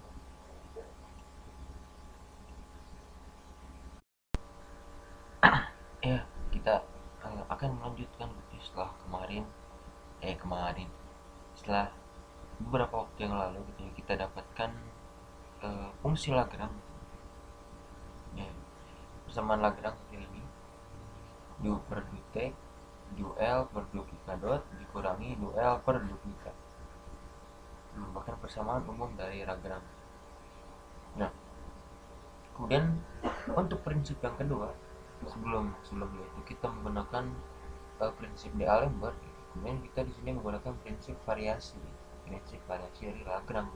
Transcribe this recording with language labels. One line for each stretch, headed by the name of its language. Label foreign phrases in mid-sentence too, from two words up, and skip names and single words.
Indonesian: Ya, kita akan melanjutkan setelah kemarin setelah beberapa waktu yang lalu gitu ya, kita dapatkan fungsi Lagrange ya, persamaan Lagrange ini du per du T du L per du K dot dikurangi du L per du K, merupakan persamaan umum dari Lagrange. Nah, kemudian untuk prinsip yang kedua, sebelum itu kita menggunakan prinsip D'Alembert, kemudian kita di sini menggunakan prinsip variasi dari Lagrange.